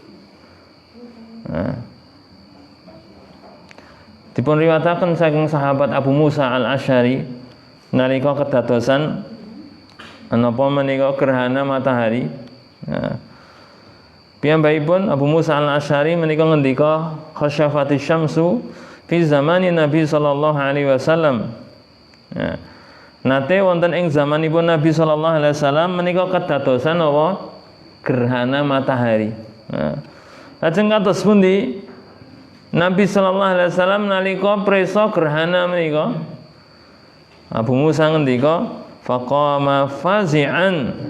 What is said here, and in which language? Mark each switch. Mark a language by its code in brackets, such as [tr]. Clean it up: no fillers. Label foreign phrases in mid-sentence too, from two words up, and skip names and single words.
[jv] Dipun riwayataken saking sahabat Abu Musa Al-Asy'ari nalika kedadosan napa menika gerhana matahari. Piyambakipun Abu Musa Al-Asy'ari menika ngendika [ar] خسفت الشمس في زمان النبي صلى الله عليه وسلم. [jv] Nate wonten ing zamanipun Nabi [ar] صلى الله عليه وسلم [jv] menika kedadosan apa gerhana matahari. Lajeng kados pundi Nabi [ar] صلى الله عليه وسلم [jv] nalika presa gerhana menika Abu Musa ngendika [ar] فقام فزعا.